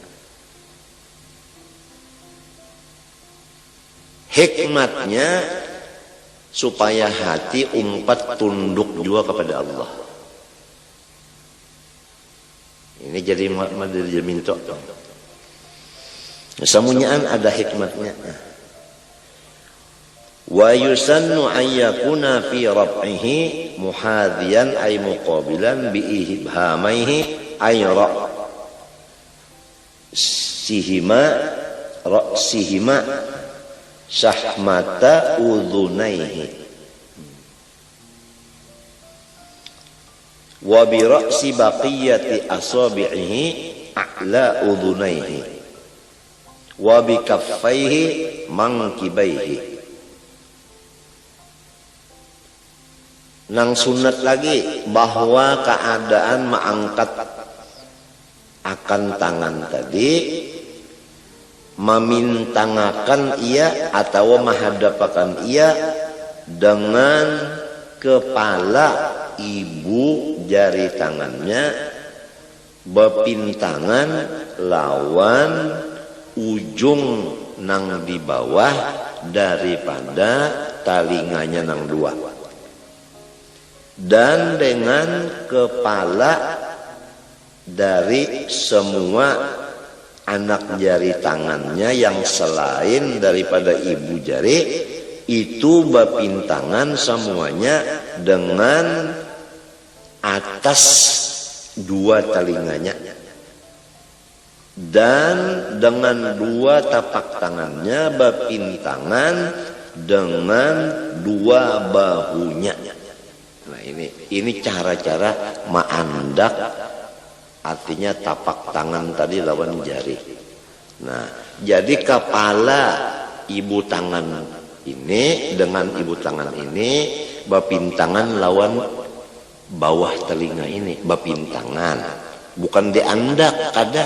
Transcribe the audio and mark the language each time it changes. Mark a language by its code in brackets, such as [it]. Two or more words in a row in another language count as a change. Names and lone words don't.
[bjn] Hikmatnya supaya hati umpat tunduk juga kepada Allah. Ini jadi minta. Semuanyaan ada hikmatnya. [ar] وَيُسَنُّ أَيَكُونَ فِي رَبْعِهِ مُحَاذِيًا أَيْ مُقَابِلًا بِإِبْهَامَيْهِ أَيْ رَأْسَيْهِمَا شَحْمَةَ أُذُنَيْهِ وَبِرَأْسِ بَقِيَّةِ أَصَابِعِهِ أَعْلَى أُذُنَيْهِ وَبِكَفَّيْهِ مَنْكِبَيْهِ. [bjn] Nang sunat lagi bahwa keadaan mengangkat akan tangan tadi memintangakan ia atau menghadapakan ia dengan kepala ibu jari tangannya berpintangan lawan ujung nang di bawah daripada talinganya nang dua, dan dengan kepala dari semua anak jari tangannya yang selain daripada ibu jari itu berpintangan semuanya dengan atas dua telinganya dan dengan dua tapak tangannya berpintangan dengan dua bahunya. Nah ini cara-cara ma'andak, artinya tapak tangan tadi lawan jari. Nah jadi kepala ibu tangan ini dengan ibu tangan ini berpintangan lawan bawah telinga ini, berpintangan bukan diandak kada.